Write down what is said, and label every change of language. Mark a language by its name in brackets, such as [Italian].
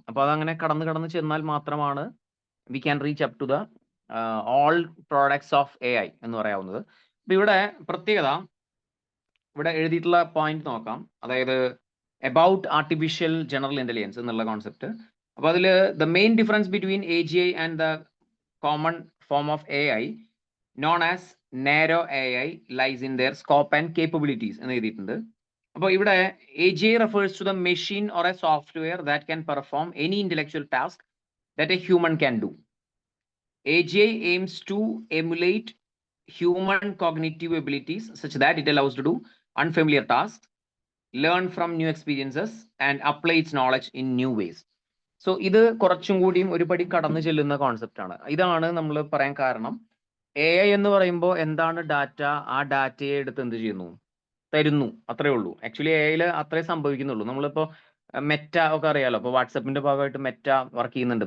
[Malayalam] അപ്പോൾ അതങ്ങനെ കടന്ന് ചെന്നാൽ മാത്രമാണ് [English] we can reach up to the all products of AI [Malayalam] എന്ന് പറയാവുന്നത്. അപ്പൊ ഇവിടെ പ്രത്യേകത, ഇവിടെ എഴുതിയിട്ടുള്ള പോയിന്റ് നോക്കാം. അതായത് അബൌട്ട് ആർട്ടിഫിഷ്യൽ ജനറൽ ഇന്റലിജൻസ് എന്നുള്ള കോൺസെപ്റ്റ്. അപ്പോൾ അതിൽ [English] the main difference between AGI and the common form of AI known as narrow AI lies in their scope and capabilities [Malayalam] എന്ന് എഴുതിയിട്ടുണ്ട്. അപ്പോൾ ഇവിടെ [English] AGI refers to the machine or a software that can perform any intellectual task that a human can do. AGI aims to emulate human cognitive abilities such that it allows to do unfamiliar tasks, learn from new experiences, and apply its knowledge in new ways. [Malayalam] So ഇത് കുറച്ചും കൂടിയും ഒരു പടി കടന്നു ചെല്ലുന്ന concept ആണ്. ഇതാണ് നമ്മൾ പറയാൻ കാരണം. AI എന്ന് പറയുമ്പോൾ എന്താണ് ഡാറ്റ, ആ ഡാറ്റയെ എടുത്ത് എന്ത് ചെയ്യുന്നു, തരുന്നു, അത്രേ ഉള്ളൂ. ആക്ച്വലി AI അത്രേ സംഭവിക്കുന്നുള്ളൂ. നമ്മളിപ്പോൾ മെറ്റ ഒക്കെ അറിയാലോ, അപ്പോൾ വാട്സപ്പിന്റെ ഭാഗമായിട്ട് മെറ്റ വർക്ക് ചെയ്യുന്നുണ്ട്.